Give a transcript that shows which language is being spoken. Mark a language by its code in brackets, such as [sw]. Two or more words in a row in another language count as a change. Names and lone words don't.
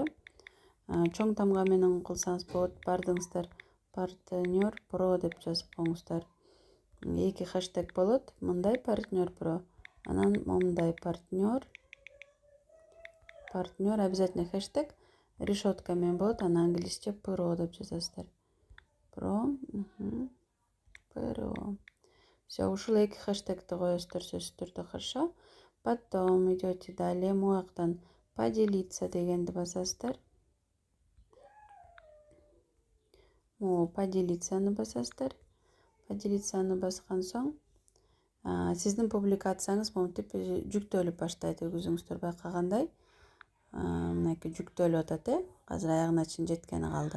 [ky] Чоң тамга менен кылсаңыз болот. Бардыңыздар партнер про деп жазып коюңуздар. Эки хэштег болот. Мындай партнер про. Анан мындай партнер обязательно хэштег решетка менен болот. Анан англисче про деп жазасыздар. [ru] Про. Все, [ky] ушул эки хэштегти коесуздар сөзсүз түрдө, [ru] хорошо? Потом идете далее, [ky] муяктан поделиться дегенди басасыздар. Поделицаны басасыздар. Поделицаны баскан соң сиздин публикацияңыз монтип жүктөлүп баштайт. Өзүңүздөр байкагандай мынакей жүктөлүп атат, азыр аягына чейин жеткени калды.